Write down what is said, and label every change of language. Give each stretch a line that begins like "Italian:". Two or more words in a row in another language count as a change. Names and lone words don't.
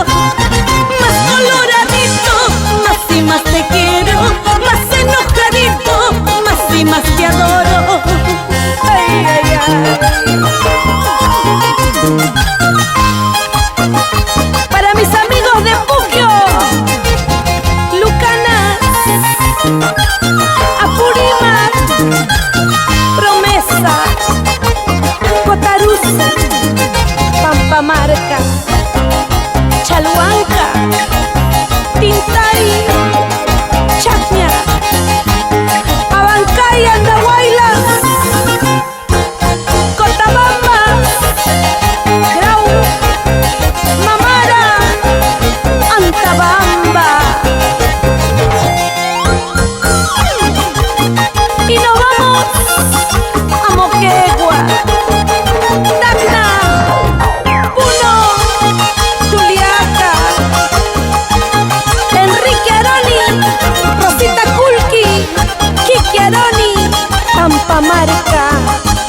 Spanish: Más coloradito, más y más te quiero. Más enojadito, más y más te adoro. Ay, ay, ay. Para mis amigos de Puquio, Lucanas, Apurímac, Promesa, Cotarusa, Pampamarca, Chalhuanca, Tintari, Chacña, Abancay, Andahuaylas, Cotabamba, Grau, Mamara, Antabamba. Y nos vamos a Moquegua, Tacna, Puno, Juliaca, Enrique Aroni, Rosita Kulki, Kiki Aroni, Pampamarca.